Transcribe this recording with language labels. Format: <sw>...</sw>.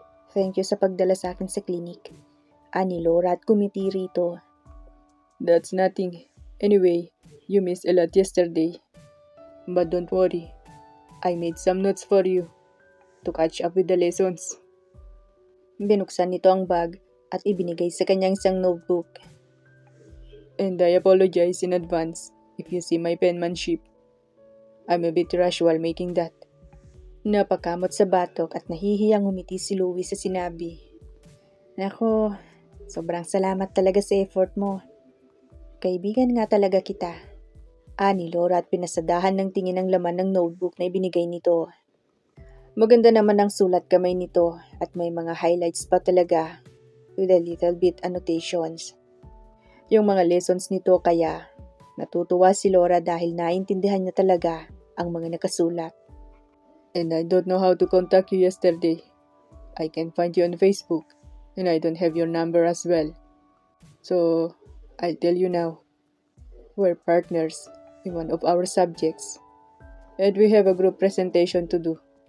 <tl>Thank you sa pagdala sa akin sa klinik. Ani Laura at kumiti rito.</tl> <en>That's nothing. Anyway, you missed a lot yesterday. But don't worry. I made some notes for you to catch up with the lessons.</en> <tl>Binuksan nito ang bag at ibinigay sa kanyang isang notebook.</tl> <en>And I apologize in advance if you see my penmanship. I'm a bit rushed while making that.</en> <tl>Napakamot sa batok at nahihiyang umiti si Louie sa sinabi. Nako, sobrang salamat talaga sa effort mo. Kaibigan nga talaga kita. Ani Laura at pinasadahan ng tingin ang laman ng notebook na ibinigay nito. Maganda naman ang sulat kamay nito at may mga highlights pa talaga</tl> <en>with a little bit annotations.</en> <tl>Yung mga lessons nito kaya natutuwa si Laura dahil naintindihan niya talaga ang mga nakasulat.</tl> <en>And I don't know how to contact you yesterday. I can find you on Facebook and I don't have your number as well. So, I'll tell you now. We're partners in one of our subjects and we have a group presentation to do.</en>